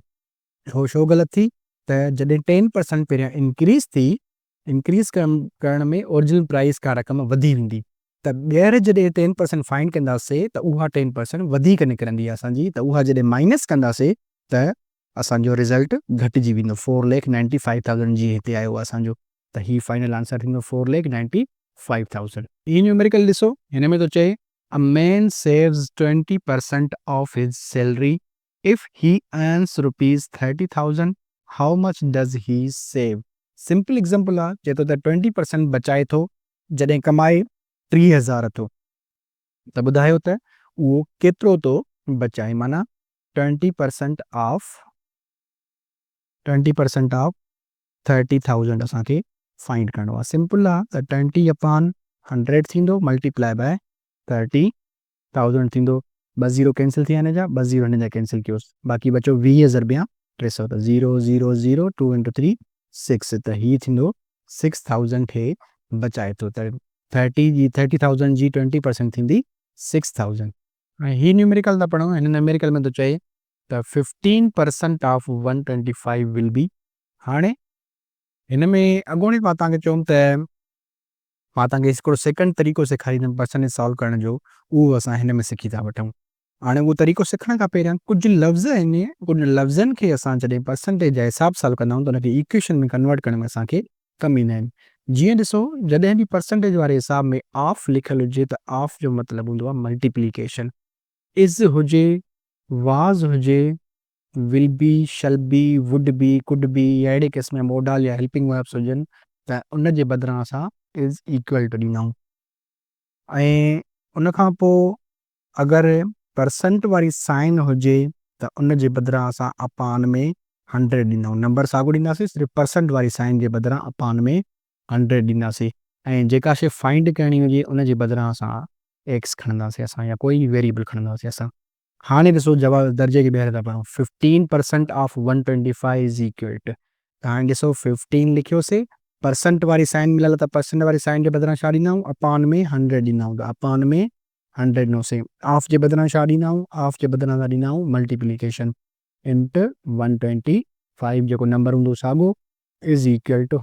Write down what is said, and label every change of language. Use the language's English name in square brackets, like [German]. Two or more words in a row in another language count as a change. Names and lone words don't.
[Sindhi] हो छो ग़लति थी, त जॾहिं 10% पहिरियां इंक्रीज़ थी, इंक्रीज़ करण में [English] original price [Sindhi] खां रक़म वधी वेंदी, त ॿीहर जॾहिं 10% फाइंड कंदासीं त उहा 10% वधीक निकिरंदी आहे असांजी, त उहा जॾहिं माइनस कंदासीं त असांजो रिज़ल्ट घटिजी वेंदो, 4,95,000 जी हिते आयो आहे असांजो। त ही [English] final answer [Sindhi] थींदो 4,95,000। ई न्यूमेरिकल ॾिसो, हिन में थो चए [English] a man saves 20% of his salary if he earns rupees 30,000, how much does he save. simple example [Sindhi] आहे, चए थो त 20% बचाए थो जॾहिं कमाए 30,000 थो, त ॿुधायो त उहो केतिरो थो बचाए, माना 20% ऑफ 30,000 असांखे फाइंड करणो आहे। सिंपल आहे, त 20/100 थींदो, [English] multiply by [Sindhi] 30,000 थींदो, 2 0 कैंसिल थी विया हिन जा, 2 0 हिन जा कैंसिल कयोसि, बाक़ी बचो 20,000 ॿिया 300, त 0 0 0 2 इंटू 3 6, त हीअ थींदो 6,000 खे बचाए थो, त 30,000 जी 20% थींदी 6,000। ऐं हीअ न्यूमेरिकल था पढ़ूं, हिन न्यूमेरिकल में थो चए त 15% ऑफ 125 [English] will be. [Sindhi] हाणे हिन में अॻोणी मां तव्हांखे चयुमि त मां तव्हांखे हिकिड़ो सेकंड तरीक़ो सेखारींदुमि परसेंटेज सॉल्व करण जो, उहो असां हिन में सिखी था वठूं। हाणे उहो तरीक़ो सिखण खां पहिरियां कुझु लफ़्ज़ आहिनि, कुझु लफ़्ज़नि खे असां जॾहिं परसेंटेज जे हिसाब सां कंदा आहियूं त उनखे इक्वेशन में कन्वर्ट करण में असांखे कमु ईंदा आहिनि। जीअं ॾिसो, जॾहिं बि परसेंटेज वारे हिसाब में ऑफ लिखियलु हुजे त ऑफ जो मतिलबु हूंदो आहे मल्टीप्लिकेशन। इज़ हुजे, वाज़ हुजे, [English] will be, shall be, would be, could be, [Sindhi] या अहिड़े क़िस्म जा मोडल या [English] helping verbs [Sindhi] हुजनि, त उन जे बदिरां असां [English] is equal to [Sindhi] ॾींदा आहियूं। ऐं उन खां पोइ अगरि परसेंट वारी साइन हुजे त उन जे बदिरां असां अपान में 100 ॾींदा आहियूं, नंबर साॻियो ॾींदासीं, सिर्फ़ु परसेंट वारी साइन जे बदिरां अपान में 100 ॾींदासीं। ऐं जेका शइ फाइंड करणी हुजे उन जे बदिरां असां एक्स खणंदासीं असां, या कोई वेरिएबल खणंदासीं असां। हाणे ॾिसो जवाब दर्जे खे ॿीहर था पढ़ूं, 15% ऑफ 125 [English] is equal to, [Sindhi] त हाणे ॾिसो 15 लिखियोसीं, परसेंट वारी साइन मिलियल त परसेंट वारी साइन जे बदिरां छा ॾींदा आहियूं, अपान में 100 ॾींदा आहियूं, त अपान में 100 ॾिनोसीं। ऑफ जे बदिरां छा ॾींदा आहियूं, ऑफ जे बदिरां ॾींदा आहियूं [English] multiplication into [Sindhi] 125 जेको नंबर हूंदो साॻियो [English] is equal to.